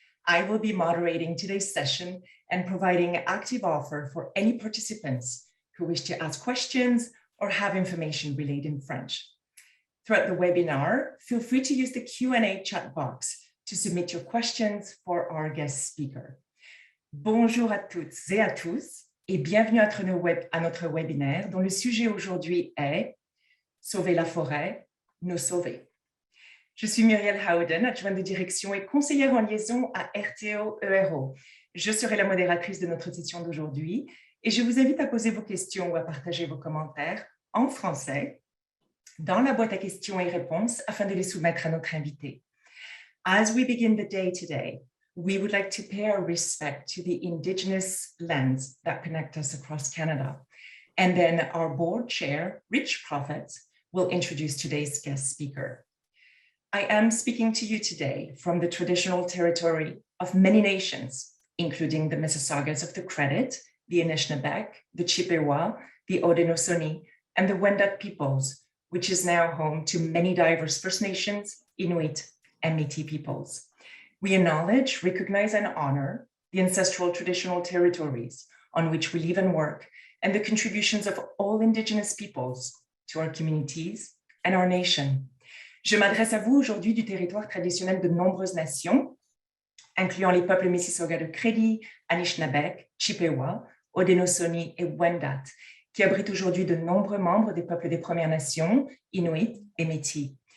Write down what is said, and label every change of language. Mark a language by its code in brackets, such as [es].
[en] I will be moderating today's session and providing active offer for any participants who wish to ask questions or have information relayed in French. Throughout the webinar, feel free to use the Q&A chat box to submit your questions for our guest speaker. [fr] Bonjour à toutes et à tous et bienvenue à notre webinaire dont le sujet aujourd'hui est « Sauver la forêt, nous sauver ». Je suis Muriel Howden, adjointe de direction et conseillère en liaison à RTO ERO. Je serai la modératrice de notre session d'aujourd'hui et je vous invite à poser vos questions ou à partager vos commentaires en français dans la boîte à questions et réponses afin de les soumettre à notre invité. [en] As we begin the day today, we would like to pay our respect to the Indigenous lands that connect us across Canada. And then our board chair, Rich Prophet, will introduce today's guest speaker. I am speaking to you today from the traditional territory of many nations, including the Mississaugas of the Credit, the Anishinaabe, the Chippewa, the Haudenosaunee, and the Wendat peoples, which is now home to many diverse First Nations, Inuit, and Métis peoples. We acknowledge, recognize, and honor the ancestral traditional territories on which we live and work, and the contributions of all Indigenous peoples to our communities and our nation. [fr] Je m'adresse à vous aujourd'hui du territoire traditionnel de nombreuses nations, incluant les peuples Mississauga de Crédit, Anishinaabe, Chippewa, Haudenosaunee et Wendat, qui abritent aujourd'hui de nombreux membres des peuples des Premières Nations, Inuit et Métis.